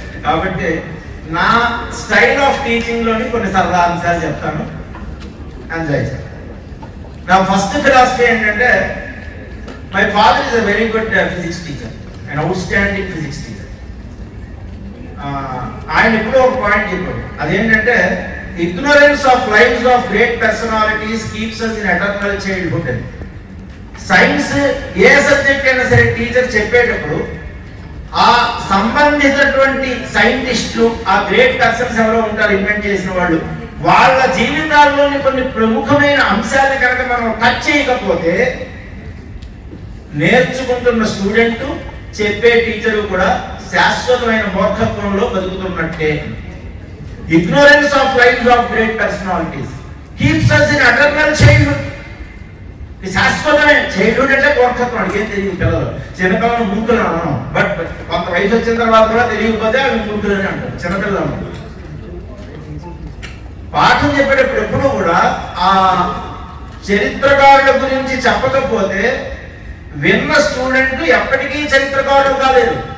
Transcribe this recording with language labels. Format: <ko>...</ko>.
<te>కాబట్టి నా style of teaching లోని కొన్ని సరదా అంశాలు చెప్తాను, ఎంజాయ్ చేస్తాను. నా ఫస్ట్ ఫిలాసఫీ ఏంటంటే,</te> <en>My father is a very good physics teacher, and outstanding physics teacher.</en> <te>ఆయన ఇప్పుడు ఒక పాయింట్ చెప్పాడు. అదేంటంటే,</te> <en>ignorance of lives of great personalities keeps us in eternal childhood.</en> <te>Science ఏ subject అయినా సరే టీచర్ చెప్పేటప్పుడు ఆ సంబంధించినటువంటి సైంటిస్టులు, ఆ గ్రేట్ పర్సన్స్ ఎవరో ఉంటారు, ఇన్వెంట్ చేసిన వాళ్ళు, వాళ్ళ జీవితాల్లోని కొన్ని ప్రముఖమైన అంశాలను కనుక మనం టచ్ చేయకపోతే నేర్చుకుంటున్న స్టూడెంట్ చెప్పే టీచరు కూడా శాశ్వతమైన మూర్ఖత్వంలో బతుకుతున్నట్టే.</te> <en>Ignorance of lives of great personalities keeps us in eternal childhood.</en> <te>శాశ్వతమైన చైల్డ్హుడ్ అంటే మూర్ఖత్వం. అడిగేం తెలియదు పిల్లలు. చిన్నపిల్లలు మూర్ఖులు అన్నాం, బట్ కొంత వయసు వచ్చిన తర్వాత కూడా తెలియకపోతే అవి మూర్ఖులని అంటారు చిన్నపిల్లలు. పాఠం చెప్పేటప్పుడు ఎప్పుడు కూడా ఆ చరిత్రకారుల గురించి చెప్పకపోతే విన్న స్టూడెంట్ ఎప్పటికీ చరిత్రకారులు కాలేదు.</te>